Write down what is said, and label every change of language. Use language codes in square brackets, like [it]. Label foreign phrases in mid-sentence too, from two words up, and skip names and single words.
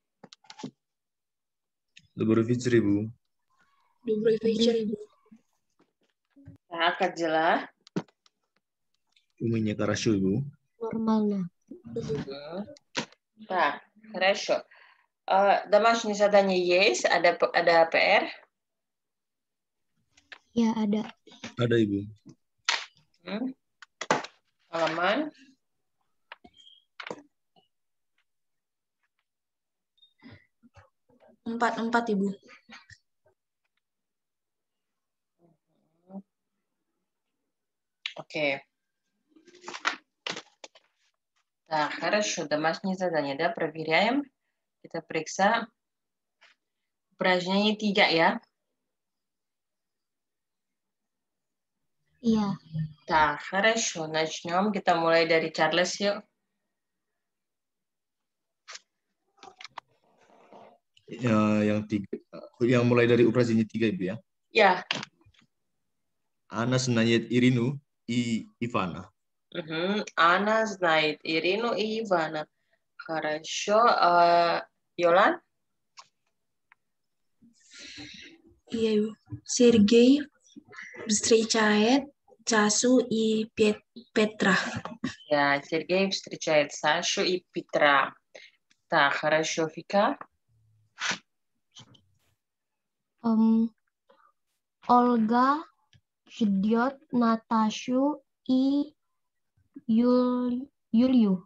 [ru] Добрый вечер, Ibu. Добрый вечер, Ibu. Так, как дела? У меня хорошо, Ibu. Нормально. Так, хорошо. Домашнее задание есть? [id] Ada PR? Ya, ada. Ada, Ibu. Halaman? Empat, Ibu. [ru] Окей. Так, хорошо. Домашнее задание, да? Проверяем. [id] Kita periksa. [ru] Упражнение 3 ya. [id] Iya. [ru] Так, хорошо. Начнем. [id] Kita mulai dari Charles yuk. Yang mulai dari operasinya 3, Ibu ya. Ya. [ru] Ana знает Irinu и Ивана. Она знает Ирину и Ивана. Хорошо. Йолан? [id] Iya, Ibu. [ru] Sergei встречает Часу и Петра. Я, Сергей встречает Сашу и Петра. Так, хорошо, Фика. Olga ждет Наташу и Юлию.